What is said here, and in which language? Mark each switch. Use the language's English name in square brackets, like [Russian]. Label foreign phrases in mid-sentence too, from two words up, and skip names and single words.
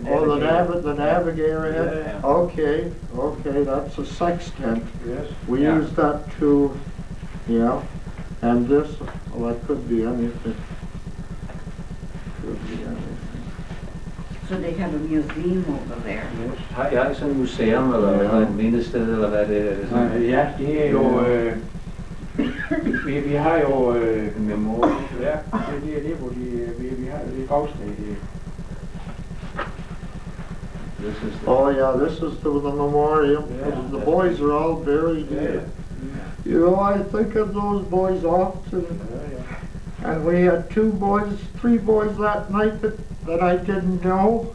[English] the navigator head? Yeah. Okay, that's a sextant. Yes. We Yeah. use that to Yeah, and this, well, that could be anything. Could be anything. So they have a museum over there. [Danish] Ja, sådan et museum, eller et mindested, eller hvad det er. Det sådan. Ja, det er jo... vi har jo... Memorial. Ja, det er det, hvor vi har det gravsted. [English] Oh yeah, this is the memorial. Yeah. The boys are all buried here. You know, I think of those boys often. And we had 3 boys that night that I didn't know.